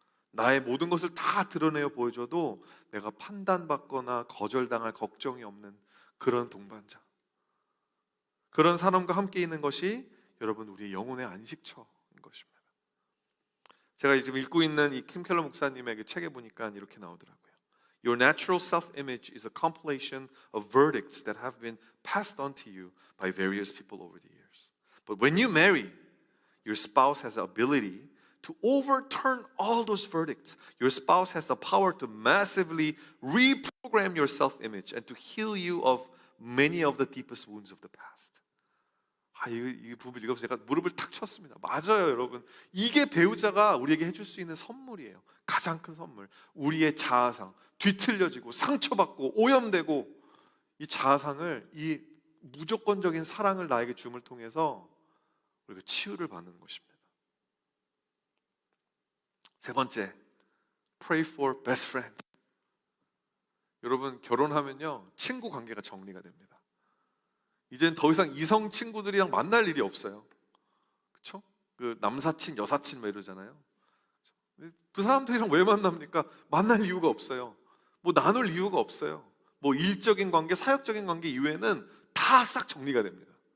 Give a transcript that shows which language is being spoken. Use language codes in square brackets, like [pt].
[ko] 나의 모든 것을 다 드러내어 보여줘도 내가 판단받거나 거절당할 걱정이 없는 그런 동반자, 그런 사람과 함께 있는 것이 여러분, 우리의 영혼의 안식처인 것입니다. 제가 지금 읽고 있는 이 킴 켈러 목사님의 책에 보니까 이렇게 나오더라고요. [en] Your natural self-image is a compilation of verdicts that have been passed on to you by various people over the years. But when you marry, your spouse has the ability to overturn all those verdicts. Your spouse has the power to massively reprogram your self-image and to heal you of many of the deepest wounds of the past. [ko] 이 부분 읽으면서 제가 무릎을 탁 쳤습니다. 맞아요, 여러분. 이게 배우자가 우리에게 해줄 수 있는 선물이에요. 가장 큰 선물. 우리의 자아상, 뒤틀려지고 상처받고 오염되고 이 자아상을, 이 무조건적인 사랑을 나에게 줌을 통해서 우리가 치유를 받는 것입니다. 세 번째, [en] pray for best friend. [ko] 여러분, 결혼하면요, 친구 관계가 정리가 됩니다. 이젠 더 이상 이성 친구들이랑 만날 일이 없어요. 그렇죠? 그 남사친, 여사친 뭐 이러잖아요. 그 사람들이랑 왜 만납니까? 만날 이유가 없어요. 뭐 나눌 이유가 없어요. 뭐 일적인 관계, 사역적인 관계 이외에는 다 싹 정리가 됩니다.